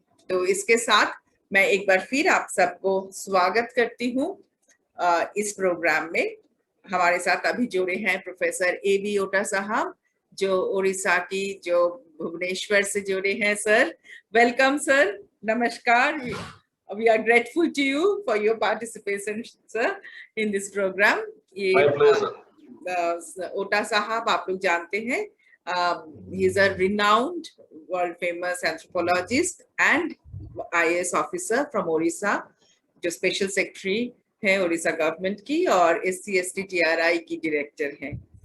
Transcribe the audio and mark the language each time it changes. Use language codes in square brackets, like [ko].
[hi] तो इसके साथ मैं एक बार फिर आप सबको स्वागत करती हूँ इस प्रोग्राम में। हमारे साथ अभी जुड़े हैं प्रोफेसर A.B. ओटा साहब, जो उड़ीसा की, जो भुवनेश्वर से जुड़े हैं। सर, वेलकम सर, नमस्कार। [en] We are grateful to you for your participation, sir, in this program. My pleasure. [hi] ओटा साहब आप लोग जानते हैं, [en] he is a renowned, world famous anthropologist and IAS officer from Orissa, [hi] जो स्पेशल सेक्रेटरी है Orissa government की और SC/ST TRI की डायरेक्टर हैं।